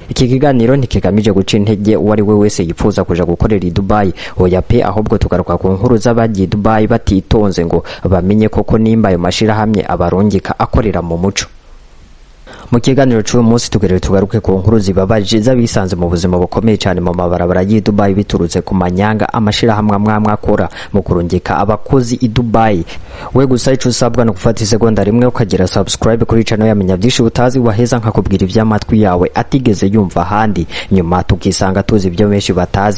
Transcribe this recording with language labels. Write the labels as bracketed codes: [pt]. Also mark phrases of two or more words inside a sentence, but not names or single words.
[rn] Iki kiganiro ntikigamije guca intege uwari we wese yipfuza kuja gukorera Dubai, oya pe, ahubwo tugaruka ku nkuru z'abagiye Dubai batitonze ngo bamenye koko nimba ayo mashira hamwe abarongeka akorera mu muco. Mu kiganiro cy'uyu munsi tugaruke ku nkuru zibabaje z'abisanze mu buzima bukomeye cyane mu mabarabara y'i Dubai biturutse ku manyanga amashira hamwe akora mu kurungika abakozi i Dubai. We gusa ico usabwa no gufata isegonda rimwe ukagira subscribe kuri channel yamenya byinshi utazi, waheza nkakubwira iby'amatwi yawe atigeze yumva handi, nyuma tukisanga tuzi ibyo benshi batazi.